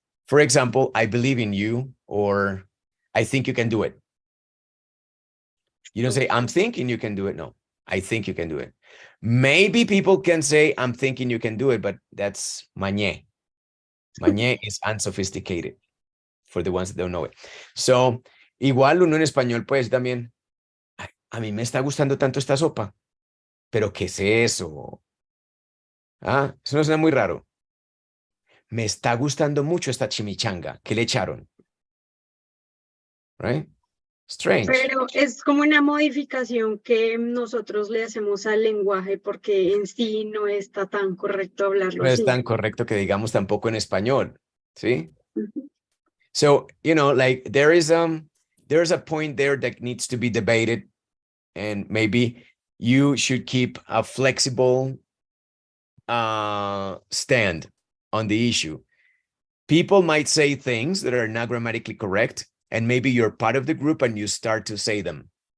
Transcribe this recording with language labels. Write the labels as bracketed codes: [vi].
[en] For example, I believe in you, or I think you can do it. You don't say, I'm thinking you can do it. No, I think you can do it. Maybe people can say, I'm thinking you can do it, but that's mañé. Mañé is unsophisticated for the ones that don't know it. [es] So, igual uno en español, pues también, a mí me está gustando tanto esta sopa, pero ¿qué es eso? Ah, eso no suena muy raro. Me está gustando mucho esta chimichanga. ¿Qué le echaron? [en] Right? Strange. [es] Pero es como una modificación que nosotros le hacemos al lenguaje porque en sí no está tan correcto hablarlo No es así. tan correcto que digamos tampoco en español. ¿Sí? [en] So, you know, like there's a point there that needs to be debated, and maybe you should keep a flexible stand on the issue. People might say things that are not grammatically correct, and maybe you're part of the group and you start to say them.